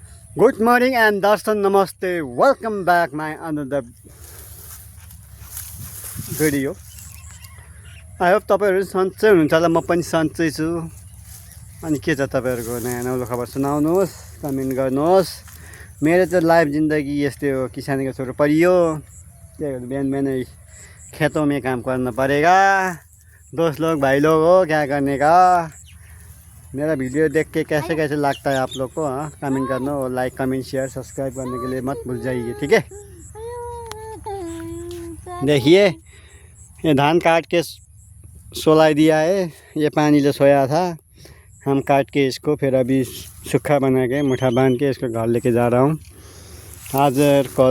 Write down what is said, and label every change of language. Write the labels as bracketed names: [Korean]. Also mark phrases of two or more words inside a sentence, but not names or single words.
[English] Good morning and Darshan Namaste. Welcome back my another video. I hope [Nepali] तपाईहरु सन्चै हुनुहुन्छ होला, म पनि सन्चै छु। अनि के छ तपाईहरुको नयाँ नौलो खबर सुनाउनुहोस्, कमेन्ट गर्नुहोस्। मेरो चाहिँ लाइफ जिंदगी यस्तै हो, किसानी का छोरो परियो। [Hindi] बिहान बिहानै खेतों में काम करना पड़ेगा। दोस्त लोग भाई लोग हो, क्या करने का। मेरा वीडियो देख के कैसे कैसे लगता है आप लोग को, हाँ कमेंट करना और [English] like comment share subscribe [Hindi] करने के लिए मत भूल जाइए, ठीक है। देखिए ये धान काट के सोला दिया है, ये पानी जो सोया था हम काट के इसको फिर अभी सूखा बना के मुठा बांध के इसको घर लेके जा रहा हूँ आज और कल।